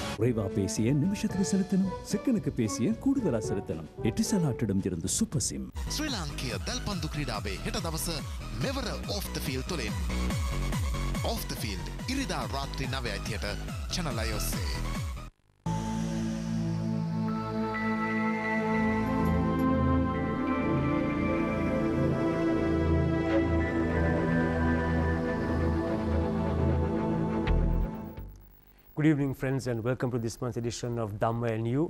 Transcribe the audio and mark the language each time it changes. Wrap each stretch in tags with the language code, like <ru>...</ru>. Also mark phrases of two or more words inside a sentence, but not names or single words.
<ta>குறைவா பேசிய நிமிஷத்துக்கு செலுத்தணும், செகண்டுக்கு பேசிய கூடுதலா செலுத்தணும். எட்டிசலாட்டிடம் இருந்து சூப்பர் சிம்.</ta> <si>ශ්‍රී දල්පන්දු ක්‍රීඩාවේ හෙට දවස මෙවර ඔෆ් ද ෆීල්ඩ් තුලින් ඔෆ් ද ෆීල්ඩ් ඉරිදා රාත්‍රී 9:30ට channel I ඔස්සේ.</si> <en>Good evening, friends, and welcome to this month's edition of Dhamma and You.</en>